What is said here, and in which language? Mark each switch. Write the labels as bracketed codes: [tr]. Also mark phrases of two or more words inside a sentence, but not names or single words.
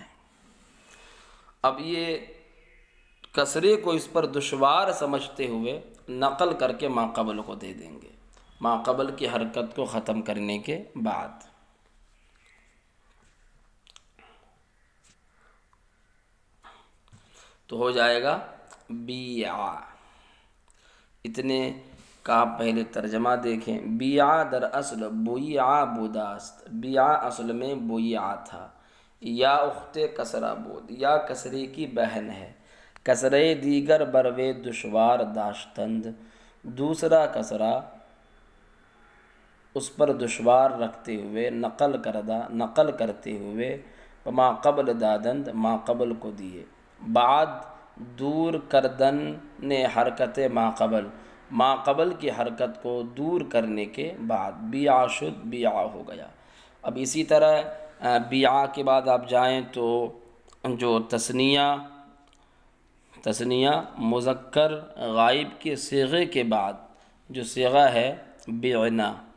[ur] اب یہ کسرے کو اس پر دشوار سمجھتے ہوئے نقل کر کے ما قبل کو دے دیں گے، ما قبل کی حرکت کو ختم کرنے کے بعد۔ تو ہو جائے گا بیعا۔ اتنے کا پہلے ترجمہ دیکھیں۔ [fa] بیعا در اصل بویعا بوداست، [ur] بیعا اصل میں بویعا تھا، [fa] یا اخت کسرہ بود، [ur] یا کسرے کی بہن ہے، [fa] کسرے دیگر بروے دشوار داشتند، [ur] دوسرا کسرہ اس پر دشوار رکھتے ہوئے، نقل کرتے ہوئے، [fa] ما قبل دادند [ur] ما قبل کو دیے، [fa] بعد دور کردن نے حرکت [ur] ما قبل کی حرکت کو دور کرنے کے بعد، [fa] بیعا شد [ur] بیعا ہو گیا۔ اب اسی طرح بیعا کے بعد آپ جائیں تو جو تثنیہ مذکر غائب کے صیغے کے بعد جو صیغہ ہے بعنا،